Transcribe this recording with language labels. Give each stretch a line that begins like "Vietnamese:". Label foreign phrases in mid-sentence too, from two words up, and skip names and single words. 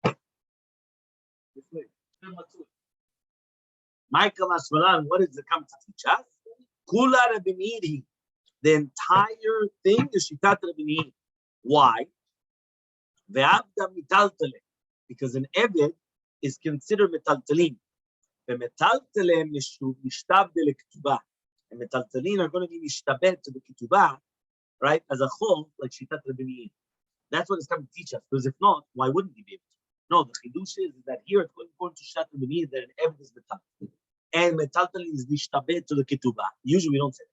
English: Michael Ashmalan, what does it come to teach us?
Hebrew: כולה רבי מאיר.
English: The entire thing is Shitat Rabbi Meir. Why? Because an eved is considered metaltalin.
Hebrew: The מטלטלין משתעבד לכתובה.
English: And metaltalin are going to be mishtabed to the ketubah, right? As a whole, like Shitat Rabbi Meir. That's what it's coming to teach us. Because if not, why wouldn't he be able to? No, the chidush is that here it's going to Shitat Rabbi Meir that an eved is metaltalin. And metaltalin is mishtabed to the ketubah. Usually we don't say that.